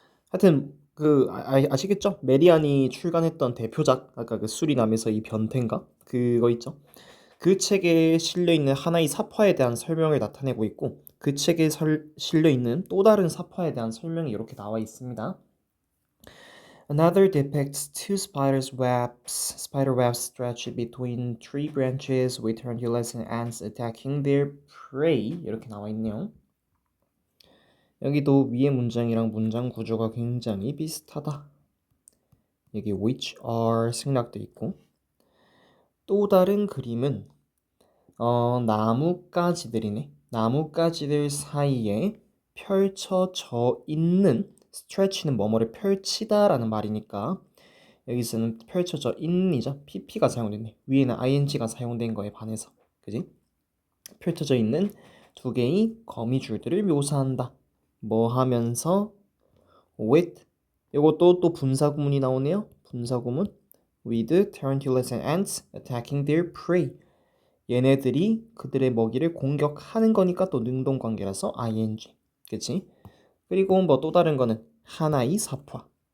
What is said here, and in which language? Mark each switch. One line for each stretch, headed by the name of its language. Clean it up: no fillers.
Korean: 하여튼 아시겠죠? 메리안이 출간했던 대표작 아까 그 수리남에서 이 변태인가? 그거 있죠? 그 책에 실려있는 하나의 사파에 대한 설명을 나타내고 있고, 그 책에 실려 있는 또 다른 사파에 대한 설명이 이렇게 나와 있습니다.
English: Another depicts two spider webs stretched between tree branches with tarantulas and ants attacking their prey.
Korean: 이렇게 나와 있네요. 여기도 위의 문장이랑 문장 구조가 굉장히 비슷하다. 여기
English: which are
Korean: 생략돼 있고 또 다른 그림은 나뭇가지들이네. 나뭇가지들 사이에 펼쳐져 있는 stretch는 뭐뭐를 펼치다라는 말이니까 여기서는 펼쳐져 있는이죠. pp가 사용됐네. 위에는 ing가 사용된 거에 반해서 그지? 펼쳐져 있는 두 개의 거미줄들을 묘사한다. 뭐 하면서 with 이것도 또 분사구문이 나오네요.
English: 분사구문 with tarantulas and ants attacking their prey.
Korean: 얘네들이 그들의 먹이를 공격하는 거니까 또 능동관계라서 ing. 그치? 그리고 뭐 또 다른 거는 하나의 사파.